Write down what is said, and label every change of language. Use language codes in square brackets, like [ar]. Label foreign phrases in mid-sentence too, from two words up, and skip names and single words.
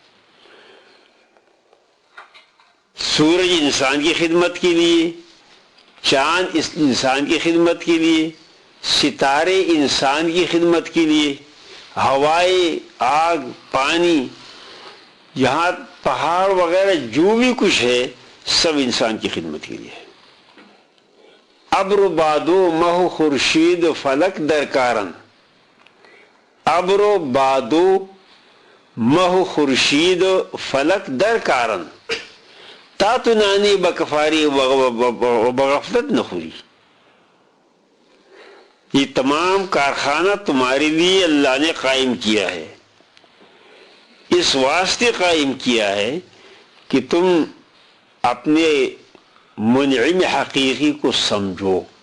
[ur] سورج انسان کی خدمت کے لیے، چاند اس انسان کی خدمت کے لیے، ستارے انسان کی خدمت کے لیے، ہوائیں، آگ، پانی، یہاں پہاڑ وغیرہ جو بھی کچھ ہے سب انسان کی خدمت کے لیے۔ [fa] ابر بادو مہ خورشید فلک درکارن، ابر بادو مہ خورشید فلک درکارن تا تو نانی بکفاری و بغفلت نخوری۔ [ur] یہ تمام کارخانہ تمہارے لیے اللہ نے قائم کیا ہے، اس واسطے قائم کیا ہے کہ تم اپنے منعم حقیقی کو سمجھو۔